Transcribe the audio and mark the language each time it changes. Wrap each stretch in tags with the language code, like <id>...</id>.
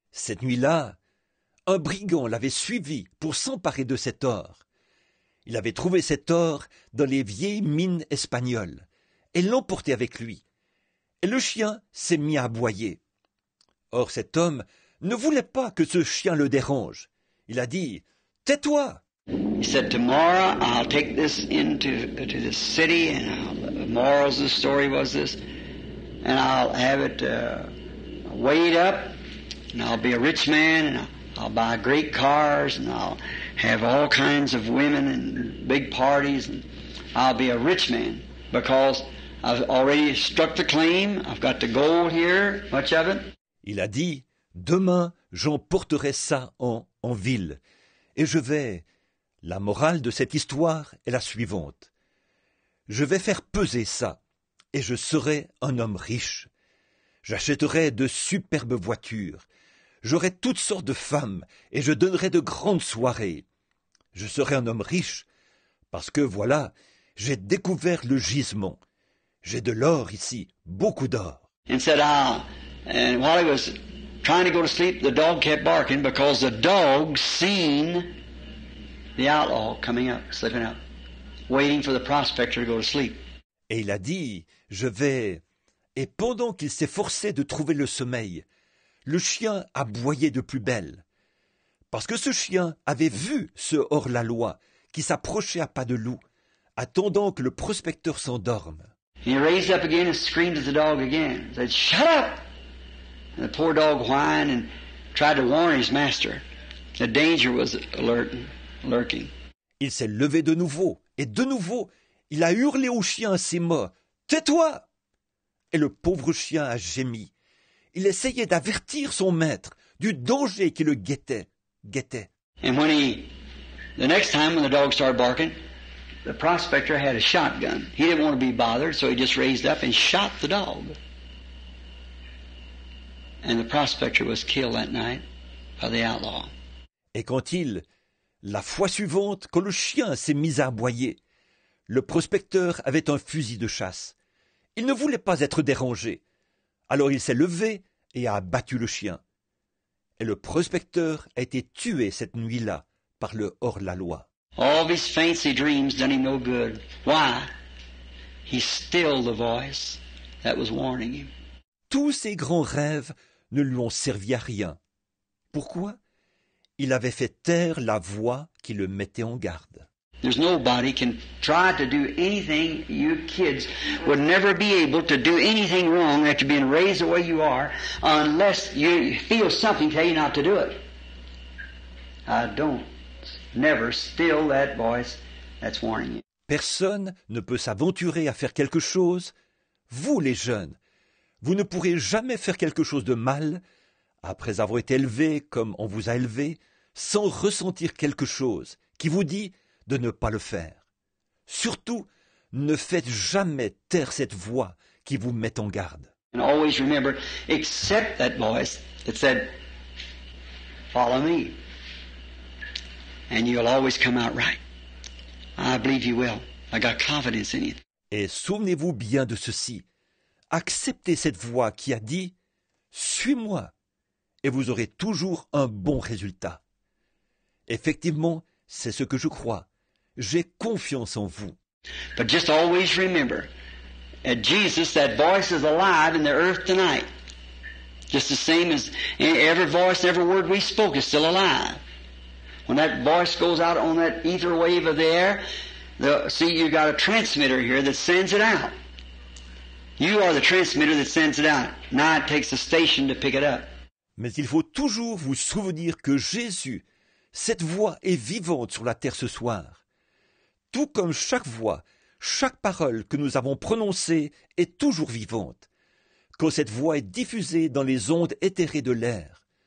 <fr>Cette nuit-là, un brigand l'avait suivi pour s'emparer de cet or. Il avait trouvé cet or dans les vieilles mines espagnoles et l'emportait avec lui. Et le chien s'est mis à aboyer. Or cet homme ne voulait pas que ce chien le dérange. Il a dit « Tais-toi !»</fr> <en>He said, tomorrow I'll take this into to this city, and the morals of the story was this, and I'll have it weighed up, and I'll be a rich man, and I'll buy great cars, and I'll have all kinds of women and big parties, and I'll be a rich man because I've already struck the claim. I've got the gold here, much of it.</en> <fr>Il a dit « Demain, j'emporterai ça en ville, et je vais... » La morale de cette histoire est la suivante. Je vais faire peser ça, et je serai un homme riche. J'achèterai de superbes voitures. J'aurai toutes sortes de femmes, et je donnerai de grandes soirées. Je serai un homme riche, parce que voilà, j'ai découvert le gisement. J'ai de l'or ici, beaucoup d'or.</fr> <en>And said, and while he was trying to go to sleep, the dog kept barking because the dog seen the outlaw coming up, slipping up, waiting for the prospector to go to sleep.</en> <fr>Et il a dit, je vais... Et pendant qu'il s'efforçait de trouver le sommeil, le chien aboyait de plus belle. Parce que ce chien avait vu ce hors-la-loi qui s'approchait à pas de loup, attendant que le prospecteur s'endorme.</fr> <en>He raised up again and screamed at the dog again. Said, "Shut up!" And the poor dog whined and tried to warn his master. The danger was lurking.</en> <fr>Il s'est levé de nouveau, et de nouveau, il a hurlé au chien à ses mots. « Tais-toi !» Et le pauvre chien a gémi. Il essayait d'avertir son maître du danger qui le guettait.</fr> <en>And the next time when the dog started barking, the prospector had a shotgun. He didn't want to be bothered, so he just raised up and shot the dog. And the prospector was killed that night by the outlaw.</en> <fr>Et la fois suivante, quand le chien s'est mis à aboyer, le prospecteur avait un fusil de chasse. Il ne voulait pas être dérangé. Alors il s'est levé et a abattu le chien. Et le prospecteur a été tué cette nuit-là par le hors-la-loi.</fr> <en>All of his fancy dreams done him no good. Why? He stilled the voice that was warning him.</en> <fr>Tous ses grands rêves ne lui ont servi à rien. Pourquoi? Il avait fait taire la voix qui le mettait en garde.</fr> <en>There's nobody can try to do anything. You kids would never be able to do anything wrong after being raised the way you are unless you feel something tell you not to do it. Don't never still that voice that's warning you.</en> <fr>Personne ne peut s'aventurer à faire quelque chose. Vous, les jeunes, vous ne pourrez jamais faire quelque chose de mal après avoir été élevé comme on vous a élevé, sans ressentir quelque chose qui vous dit de ne pas le faire. Surtout, ne faites jamais taire cette voix qui vous met en garde.</fr> <en>And always remember, accept that voice that said, "Follow me." And you'll always come out right. I believe you will. I got confidence in you.</en> <fr>Et souvenez-vous bien de ceci. Acceptez cette voix qui a dit « Suis-moi » et vous aurez toujours un bon résultat. Effectivement, c'est ce que je crois. J'ai confiance en vous.</fr> <en>But just always remember, at Jesus, that voice is alive in the earth tonight. Just the same as every voice, every word we spoke is still alive. When that voice goes out on that ether wave of the air, see, you got a transmitter here that sends it out. You are the transmitter that sends it out. Now it takes a station to pick it up.</en> <fr>Mais il faut toujours vous souvenir que Jésus, cette voix est vivante sur la terre ce soir. Tout comme chaque voix, chaque parole que nous avons prononcée est toujours vivante. Quand cette voix est diffusée dans les ondes éthérées de l'air.</fr>